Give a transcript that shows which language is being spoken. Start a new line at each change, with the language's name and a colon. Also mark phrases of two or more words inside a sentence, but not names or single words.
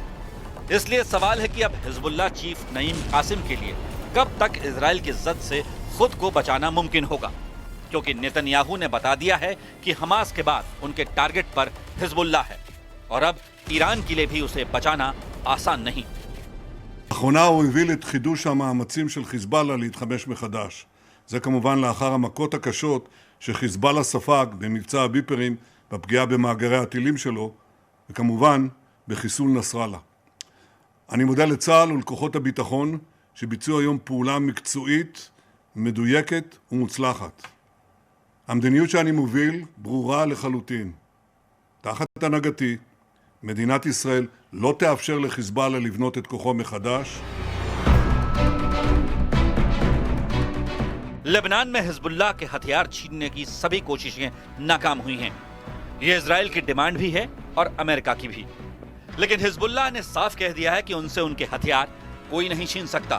Hindi: इसलिए सवाल है कि अब हिजबुल्लाह चीफ नईम कासिम के लिए कब तक इजराइल की जद से खुद को बचाना मुमकिन होगा, क्योंकि नेतन्याहू ने बता दिया है कि हमास के बाद उनके टारगेट पर हिजबुल्लाह है और अब ईरान के लिए भी उसे बचाना आसान नहीं।
Hebrew: לאחרונה הוא הוביל את חידוש המאמצים של חיזבאללה להתחמש מחדש. זה כמובן לאחר המכות הקשות שחיזבאללה ספג במבצע הביפרים, בפגיעה במאגרי הטילים שלו, וכמובן בחיסול נסראללה. אני מודה לצה"ל ולכוחות הביטחון שביצעו היום פעולה מקצועית, מדויקת ומוצלחת. המדיניות שאני מוביל ברורה לחלוטין. תחת הנהגתי, מדינת ישראל לא תאפשר לחיזבאללה לבנות את כוחו מחדש.
Hindi: लेबनान में हिजबुल्लाह के हथियार छीनने की सभी कोशिशें नाकाम हुई हैं। ये इजराइल की डिमांड भी है और अमेरिका की भी। लेकिन हिजबुल्लाह ने साफ कह दिया है कि उनसे उनके हथियार कोई नहीं छीन सकता।